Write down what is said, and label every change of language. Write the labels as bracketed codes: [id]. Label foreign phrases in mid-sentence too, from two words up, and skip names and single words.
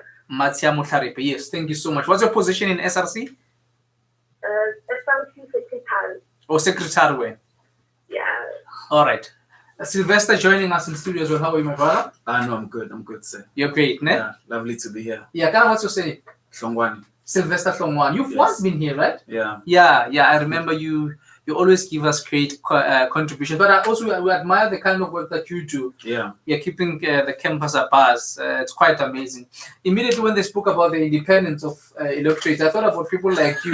[en] Matsiamo Tlharipe, yes. Thank you so much. What's your position in SRC? SRC secretary. Or secretary? Yeah. All right. Sylvester joining us in studio as well. How are you, my brother? No, I'm good. I'm good, sir. You're great, ne? Yeah, lovely to be here. Yeah, Kana, what's your say? Hlongwane. Sylvester Hlongwane. You've once been here, right? Yeah. Yeah. I remember you You always give us great contributions. But we admire the kind of work that you do. Yeah. You're keeping the campus abuzz. It's quite amazing. Immediately when they spoke about the independence of electorates, I thought about people like you.